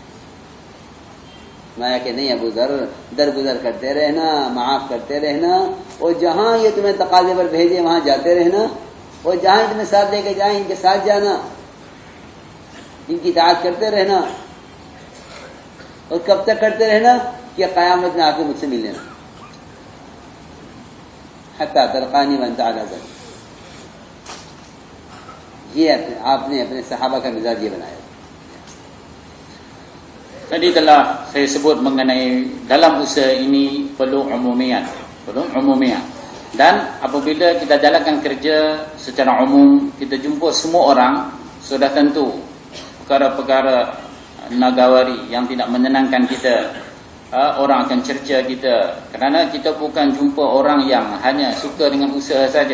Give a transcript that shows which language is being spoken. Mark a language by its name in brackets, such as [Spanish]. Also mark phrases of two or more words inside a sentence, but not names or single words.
[Urdu] میں کہ نہیں ابو ذر درگزر کرتے رہنا، معاف کرتے رہنا، اور جہاں یہ تمہیں تقاضے پر بھیجے وہاں جاتے رہنا، اور جہاں تمہیں ساتھ لے کے جائیں ان کے ساتھ جانا، ان کی اطاعت کرتے رہنا۔ اور کب تک کرتے رہنا؟ کہ قیامت میں آ کے مجھ سے مل لینا، [Arabic] حتی تلقانی وانت علی ذلک۔ [Urdu] یہ آپ نے اپنے صحابہ کا مزاج یہ بنایا۔ [Malay] Tadi telah saya sebut mengenai dalam usaha ini perlu umumian, dan apabila kita jalankan kerja secara umum, kita jumpa semua orang, sudah tentu perkara-perkara nagawari yang tidak menyenangkan kita, orang akan cerca kita, kerana kita bukan jumpa orang yang hanya suka dengan usaha saja.